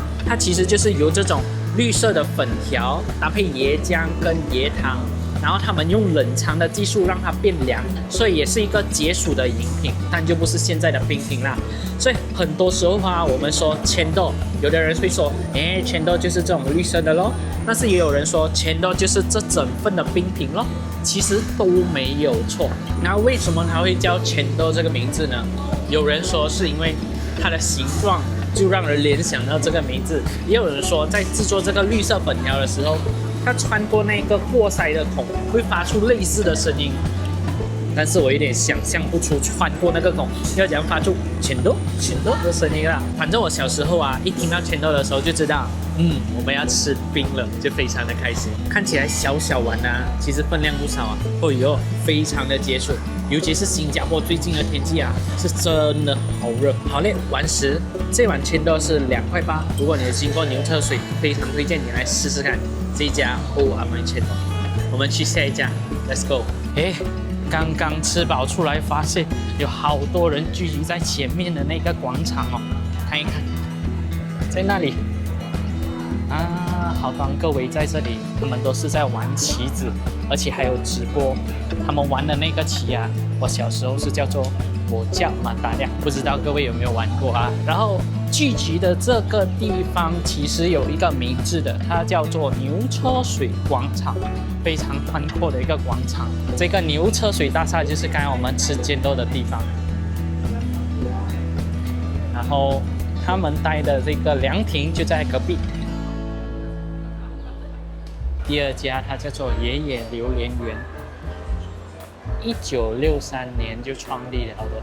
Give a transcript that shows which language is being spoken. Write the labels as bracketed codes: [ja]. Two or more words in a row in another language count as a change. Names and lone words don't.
[zh] 它其實就是由這種綠色的粉條搭配椰漿跟椰糖，然後他們用冷藏的技術讓它變涼，所以也是一個解暑的飲品，但就不是現在的冰品啦。所以很多時候啊，我們說chendol，有的人會說，chendol就是這種綠色的咯，但是也有人說chendol就是這整份的冰品咯，其實都沒有錯。那為什麼它會叫 chendol 這個名字呢？有人說是因為它的形狀就讓人聯想到這個名字，也有人說在制作這個綠色粉條的時候，它穿過那個過篩的孔會發出類似的聲音，但是我有點想象不出穿過那個孔要怎樣發出chendol的聲音啦。反正我小時候啊，一聽到 chendol 的時候就知道，我們要吃冰了，就非常的開心。看起来小小碗啊，其實分量不少啊，非常的解暑。尤其是新加坡最近的天氣啊，是真的好熱。好嘞，完食。這碗 chendol 是2.8塊。如果你有經過牛車水，非常推薦你來試試看這一家Old Amoy Chendol。我們去下一家 ， [en] Let's go。 [zh] 剛剛吃飽出來，發現有好多人聚集在前面的那個廣場哦，看一看，在那裡啊，好多人圍在這裡，他們都是在玩棋子，而且還有直播。他們玩的那個棋啊，我小時候是叫做我叫馬達亮，不知道各位有沒有玩過啊？然後聚集的這個地方其實有一個名字的，它叫做牛車水廣場，非常寬闊的一個廣場。這個牛車水大廈就是剛才我們吃煎豆的地方。然後他們待的這個涼亭就在隔壁。第二家它叫做爺爺榴蓮園，1963年就創立了的。